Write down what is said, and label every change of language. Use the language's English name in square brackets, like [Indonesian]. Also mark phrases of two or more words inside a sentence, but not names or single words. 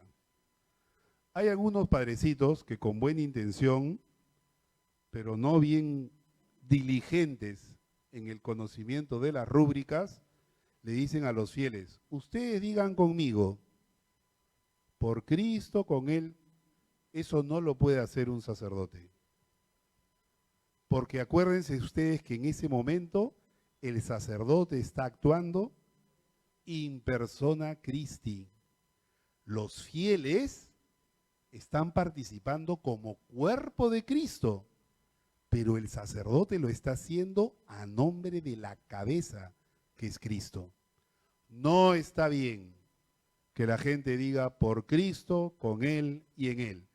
[Spanish] Hay algunos padrecitos que con buena intención, pero no bien diligentes en el conocimiento de las rúbricas, le dicen a los fieles, ustedes digan conmigo, por Cristo, con Él, eso no lo puede hacer un sacerdote. Porque acuérdense ustedes que en ese momento el sacerdote está actuando [Latin] in persona Christi. [Spanish] Los fieles están participando como cuerpo de Cristo, pero el sacerdote lo está haciendo a nombre de la cabeza, que es Cristo. No está bien que la gente diga por Cristo, con Él y en Él.